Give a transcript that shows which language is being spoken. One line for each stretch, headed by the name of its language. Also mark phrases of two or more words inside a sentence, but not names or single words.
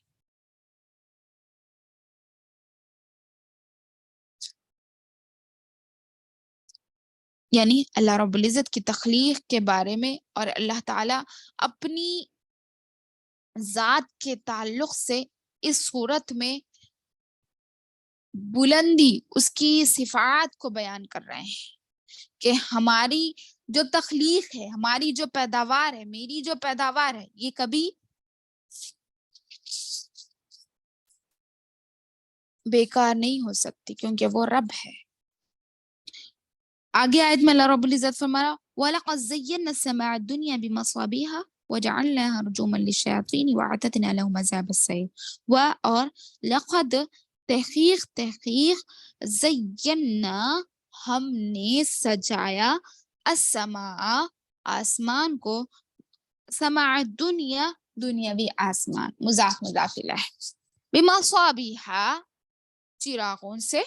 Urdu: یعنی اللہ رب العزت کی تخلیق کے بارے میں اور اللہ تعالیٰ اپنی ذات کے تعلق سے اس صورت میں بلندی، اس کی صفات کو بیان کر رہے ہیں کہ ہماری جو تخلیق ہے، ہماری جو پیداوار ہے، میری جو پیداوار ہے، یہ کبھی بیکار نہیں ہو سکتی کیونکہ وہ رب ہے. آگے آیت میں اللہ رب العزت فرما رہا
Arabic: ولقد زينا السماء الدنيا بمصابيح وجعلناها رجوما للشياطين وأعتدنا لهم عذاب السعير.
Urdu: و اور لقد تحقیق زینا ہم نے سجایا السما آسمان کو
Arabic: السماء الدنيا
Urdu: دنیاوی آسمان
Arabic: مضاف إليه
Urdu: بمصابیح چراغوں سے.